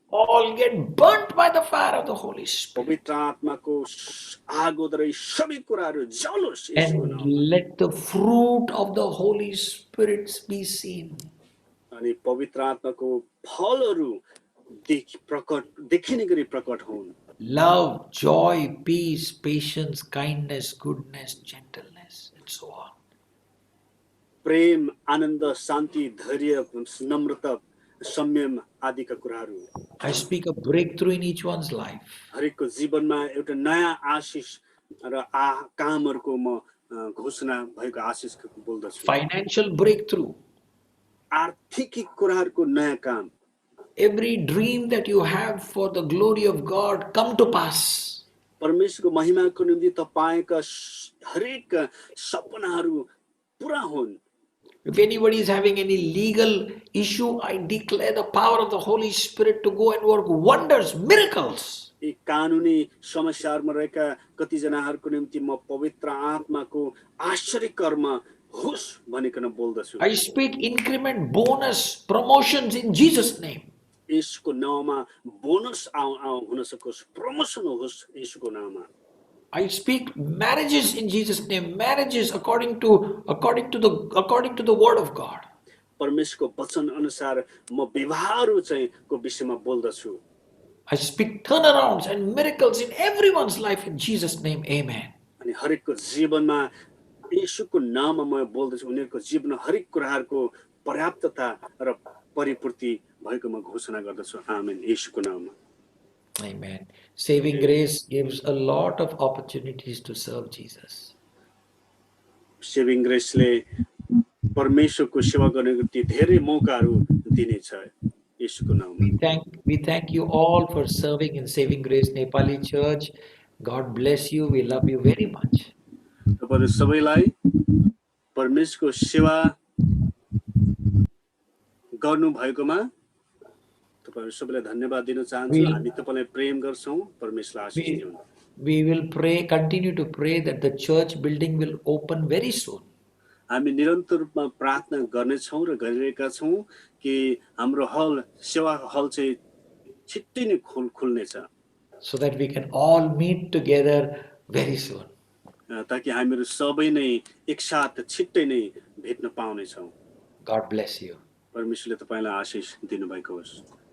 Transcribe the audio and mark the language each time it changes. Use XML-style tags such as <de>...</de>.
<en>all get burnt by the fire of the Holy Spirit.</en> <ne>पवित्र आत्माको आगोद्वारा यी सबै कुराहरू जलोस् यीशुको</ne> <en>And</en> <ne>नाममा।</ne> <en>let the fruit of the Holy Spirit be seen.</en> <ne>अनि पवित्र आत्माको फलहरू देखिने गरी प्रकट हुन्।</ne> <en>Love, joy, peace, patience, kindness, goodness, gentleness, and so on.</en> <ne>प्रेम, आनन्द, शान्ति, धैर्य, नम्रता, संयम आदिका कुराहरू</ne> <en>I speak a breakthrough in each one's life.</en> <ne>हरेकको जीवनमा एउटा नयाँ आशिष र कामहरूको म घोषणा भएको आशिष बोल्दछु।</ne> <en>Financial breakthrough.</en> <ne>आर्थिक कुराहरूको नयाँ काम,</ne> <en>Every dream that you have for the glory of God come to pass.</en> <ne>परमेश्वरको महिमाको निम्ति तपाईका हरेक सपनाहरू पूरा हुन्।</ne> <en>If anybody is having any legal issue, I declare the power of the Holy Spirit to go and work wonders, miracles.</en> <ne>यी कानुनी समस्याहरूमा रहेका कतिजनाहरूको निम्ति म पवित्र आत्माको आश्चर्य कर्म होस् भनिकन बोल्दछु।</ne> <en>I speak increment, bonus, promotions in Jesus' name.</en> <ne>यसको नाममा बोनस हुन सकोस्, प्रमोसन होस् यसको नाममा।</ne> <en>I speak marriages in Jesus' name, marriages according to the word of God.</en> <ne>परमेश्वरको वचन अनुसार म विवाहहरू चाहिँ को विषयमा बोल्दछु।</ne> <en>I speak turnarounds and miracles in everyone's life in Jesus' name. Amen.</en> <ne>अनि हरेकको जीवनमा येशूको नाममा म बोल्दछु, उनीहरूको जीवनमा हरेक कुराहरूको पर्याप्तता र परिपूर्ति भएको म घोषणा गर्दछु। आमेन, येशूको नाममा।</ne> <en>Amen. Saving grace gives a lot of opportunities to serve Jesus.</en> <ne>Saving ग्रेसले परमेश्वरको सेवा गर्नको निम्ति धेरै मौकाहरू दिनेछ येशूको नाममा।</ne> <en>We thank you all for serving in Saving Grace Nepali Church. God bless you. We love you very much.</en> <ne>तपाईहरु सबैलाई परमेश्वरको सेवा गर्नु भएकोमा तपाईहरु सबैलाई धन्यवाद दिन चाहन्छु। हामी तपाईलाई प्रेम गर्छौं। परमेश्वरले आशीष दिउन्।</ne> <en>We will continue to pray that the church building will open very soon.</en> <ne>हामी निरन्तर रूपमा प्रार्थना गर्नेछौं र गरिरहेका छौं कि हाम्रो हल सेवा हल चाहिँ छिट्टै नै खुल्नेछ।</ne> <en>So that we can all meet together very soon.</en> <ne>ताकि हामीहरु सबै नै एकसाथ छिट्टै नै भेट्न पाउने छौं।</ne> <en>God bless you.</en> <ne>परमेश्वरले तपाईलाई आशीष दिनुभएको होस्।</ne>